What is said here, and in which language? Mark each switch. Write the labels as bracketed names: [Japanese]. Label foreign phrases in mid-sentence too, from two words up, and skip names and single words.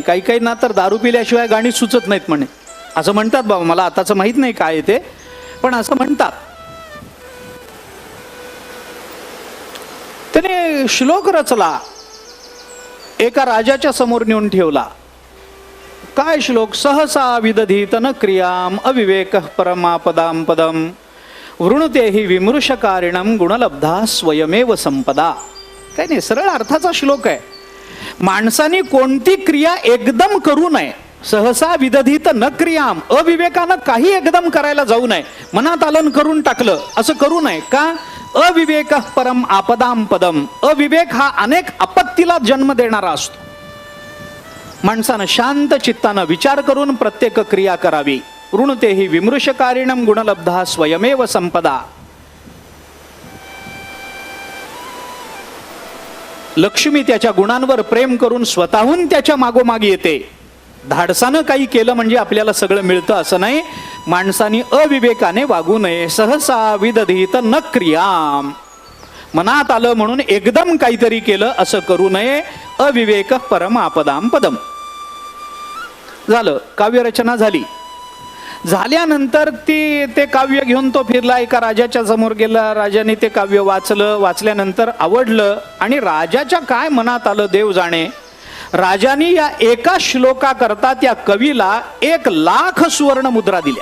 [Marathi] काही काही ना तर दारू पिल्याशिवाय गाणी सुचत नाहीत म्हणे, असं म्हणतात. बाबा मला आताचं माहित नाही काय ते, पण असं म्हणतात. त्याने श्लोक रचला, एका राजाच्या समोर नेऊन ठेवला. काय श्लोक? [Sanskrit] सहसा विदधीत न क्रियाम अविवेक परमापदाम पदम वृणते हि विमृशकारिणम गुणलब्धा स्वयमेव संपदा. [Marathi] काय नाही, सरळ अर्थाचा श्लोक आहे. माणसाने कोणती क्रिया एकदम करू नये. [Sanskrit] सहसा विदधीत न क्रियाम, [Marathi] अविवेकानं काही एकदम करायला जाऊ नये. मनात आलन करून टाकलं असं करू नये. का? [Sanskrit] अविवेक परम आपदाम पदम. [Marathi] अविवेक हा अनेक आपत्तीला जन्म देणारा असतो. माणसानं शांत चित्तानं विचार करून प्रत्येक क्रिया करावी. [Sanskrit] ऋणते हि विमृशकारिणम गुणलब्धा स्वयमेव संपदा. [Marathi] लक्ष्मी त्याच्या गुणांवर प्रेम करून स्वतःहून त्याच्या मागोमाग येते. धाडसानं काही केलं म्हणजे आपल्याला सगळं मिळतं असं नाही. माणसाने अविवेकाने वागू नये. [Sanskrit] सहसा विदधीत न क्रियाम, [Marathi] मनात आलं म्हणून एकदम काहीतरी केलं असं करू नये. [Sanskrit] अविवेक परम आपदाम पदम. [Marathi] झालं, काव्यरचना झाली. झाल्यानंतर ते काव्य घेऊन तो फिरला, एका राजाच्या समोर गेला. राजाने ते काव्य वाचलं. वाचल्यानंतर आवडलं आणि राजाच्या काय मनात आलं देव जाणे. राजाने या एका श्लोकाकरता त्या कवीला 1,00,000 सुवर्ण मुद्रा दिल्या.